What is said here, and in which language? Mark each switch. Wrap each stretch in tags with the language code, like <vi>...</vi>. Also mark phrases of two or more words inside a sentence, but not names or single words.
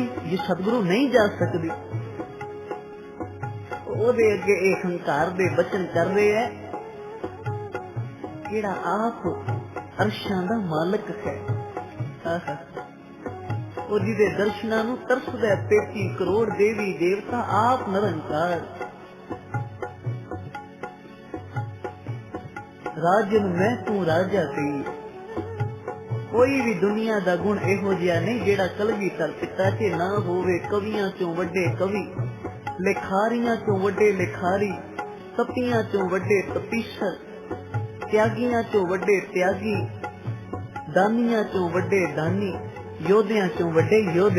<pa>ਯੇ ਸਤਿਗੁਰੂ ਨਹੀਂ ਜਾ ਸਕਦੀ। ਓਦੇ ਅੱਗੇ ਇੱਕ ਹੰਕਾਰ ਦੇ ਬਚਨ ਕਰ ਰਹੇ ਹੈ, ਜਿਹੜਾ ਆਪ ਅਰਸ਼ਾਂ ਦਾ ਮਾਲਕ ਹੈ, ਔਰ ਜਿਦੇ ਦਰਸ਼ਨਾਂ ਨੂੰ ਤਰਸਦਾ 33 ਕਰੋੜ ਦੇਵੀ ਦੇਵਤਾ, ਆਪ ਨਿਰੰਕਾਰ। ਰਾਜਨ ਮੈਂ ਤੂੰ ਰਾਜਾ ਸੀ। ਕੋਈ ਵੀ ਦੁਨੀਆ ਦਾ ਗੁਣ ਇਹੋ ਜਿਹਾ ਨਹੀਂ ਜਿਹੜਾ ਕਲਗੀਧਰ ਪਿਤਾ ਚ ਨਾ ਹੋਵੇ। ਕਵੀਆਂ ਚੋਂ ਵੱਡੇ ਕਵੀ, ਲਿਖਾਰੀਆਂ ਚੋਂ ਵੱਡੇ ਲਿਖਾਰੀ, ਤਪੀਆਂ ਚੋਂ ਵੱਡੇ ਤਪੀਸਰ, ਤਿਆਗੀਆਂ ਚੋਂ ਵੱਡੇ ਤਿਆਗੀ, ਦਾਨੀਆਂ ਚੋਂ ਵੱਡੇ ਦਾਨੀ, ਯੋਧਿਆਂ ਚੋਂ ਵੱਡੇ ਯੋਧੇ।</pa>